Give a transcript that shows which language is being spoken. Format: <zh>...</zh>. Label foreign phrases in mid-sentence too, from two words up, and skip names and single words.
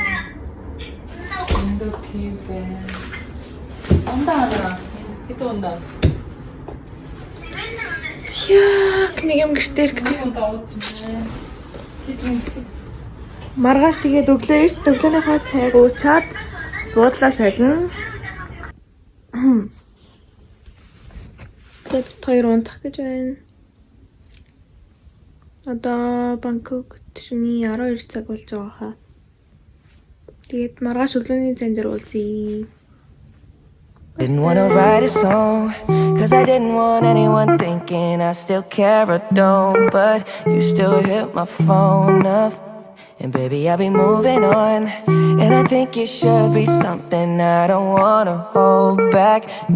<ko>온다 하더라. 또 온다.</ko> <en>Yuck,</en> <mn>нэг юм гэртээ ирэхтэй. Маргааш тэгээд өглөөнийхөө цайг уучаад буудлаа солино. Тэгээд хоёр унтах гэж байна. Одоо Бангкок шөнийн 12 цаг болж байгаа хаа. Тэгээд маргааш өглөөний цайн дээр уулзъя.</mn> <en>Didn't wanna write a song, cause I didn't want anyone thinking I still care or don't. But you still hit my phone up, and baby I'll be moving on. And I think it should be something I don't wanna hold back.</en>